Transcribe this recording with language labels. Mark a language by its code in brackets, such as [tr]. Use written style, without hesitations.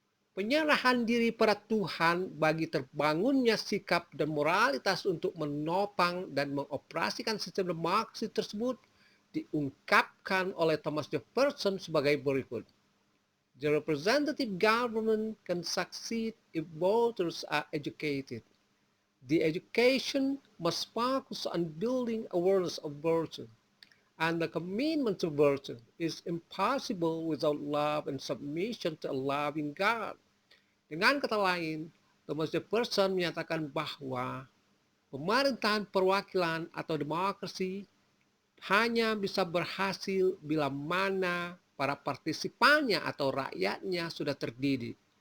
[id] Penyerahan diri pada Tuhan bagi terbangunnya sikap dan moralitas untuk menopang dan mengoperasikan sistem demokrasi tersebut diungkapkan oleh Thomas Jefferson sebagai berikut. [en] The representative government can succeed if voters are educated. The education must focus on building awareness of virtue, and the commitment to virtue is impossible without love and submission to a loving God. [id] Dengan kata lain, Thomas Jefferson menyatakan bahwa pemerintahan perwakilan atau demokrasi hanya bisa berhasil bila mana para partisipannya atau rakyatnya sudah terdidik.